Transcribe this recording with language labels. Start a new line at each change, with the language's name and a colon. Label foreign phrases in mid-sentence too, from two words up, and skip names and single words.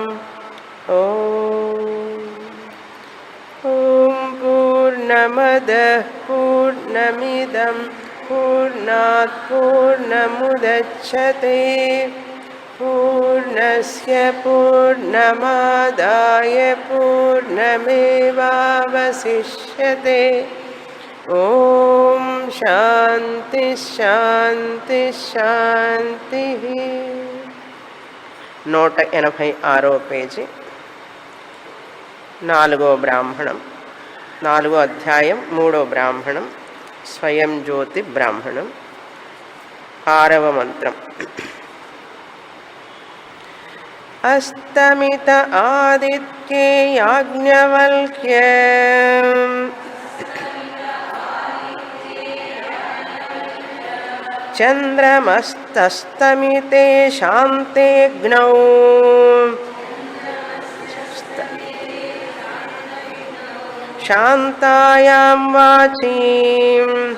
Sanskrit: ॐ पूर्णमदः पूर्णमिदं पूर्णात् पूर्णमुदच्यते पूर्णस्य पूर्णमादाय पूर्णमेवावशिष्यते। ॐ शान्ति शान्ति शान्तिः।
Telugu: 186వ పేజీ 4వ బ్రాహ్మణం 4వ అధ్యాయం 3వ బ్రాహ్మణం స్వయం జ్యోతి బ్రాహ్మణం 6వ మంత్రం.
Sanskrit: అస్తమిత ఆదిత్యే యాజ్ఞవల్క్య చంద్రమస్తస్తమితే శాంతేగ్నౌ శాంతాయాం వాచీం